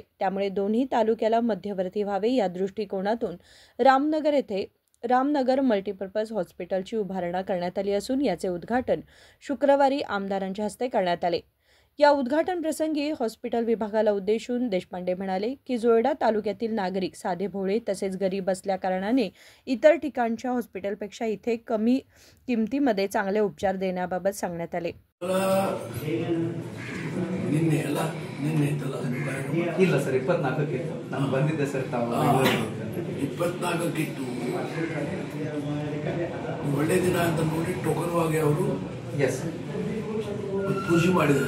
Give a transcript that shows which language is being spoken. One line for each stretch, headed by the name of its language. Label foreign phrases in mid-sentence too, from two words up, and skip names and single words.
Marathi: त्यामुळे दोन्ही तालुक्याला मध्यवर्ती व्हावे या दृष्टिकोनातून रामनगर येथे रामनगर मल्टीपर्पज हॉस्पिटलची उभारणा करण्यात आली असून याचे उद्घाटन शुक्रवारी आमदारांच्या हस्ते करण्यात आले। या उद्घाटन प्रसंगी हॉस्पिटल विभागाला उद्देशून देशपांडे म्हणाले की जोयडा तालुक्यातील नागरिक साधे भोळे तसेच गरीब असल्या कारणाने इतर ठिकाणच्या हॉस्पिटलपेक्षा इथे कमी किमतीमध्ये चांगले उपचार देण्याबाबत सांगण्यात आले।
Kannada: ಇಲ್ಲ ಸರ್ 24ಕ್ಕೆ ನಾನು ಬಂದಿದ್ದೆ ಸರ್ ತಾವು 24ಕ್ಕೆ ಒಳ್ಳೆ ದಿನ ಅಂತ ನೋಡಿ ಟೋಕನ್ವಾಗಿ ಅವರು ಪೂಜೆ ಮಾಡಿದ್ದಾರೆ।